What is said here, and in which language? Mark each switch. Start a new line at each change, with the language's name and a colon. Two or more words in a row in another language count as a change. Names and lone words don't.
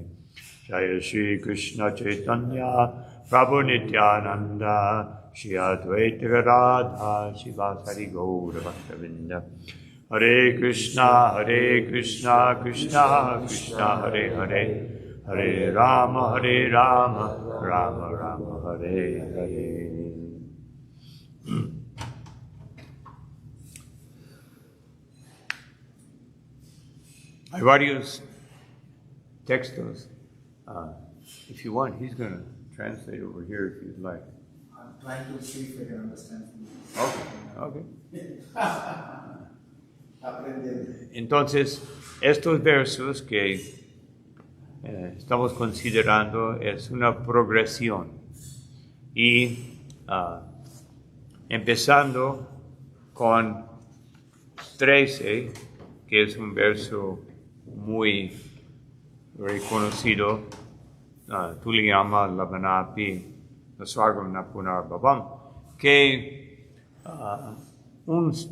Sanskrit: Jaya Shri Krishna Chaitanya Prabhu Nityananda Shri Advaita Radha Shivasari Gaura Bhaktavinda. Hare Krishna Krishna Krishna Hare Hare Hare Rama, Rama Rama, Hare Hare.
Spanish: Hay varios textos.
English: If you want, he's going to translate over here if you'd like. I'm trying to see if I can understand. Okay.
Spanish: Aprendiendo. Entonces, estos versos que estamos considerando es una progresión. Y empezando con 13, que es un verso muy reconocido,
Sanskrit: तुलयाम लवेनापि नस्वर्गं नापुनर् भवम्,
Spanish: que un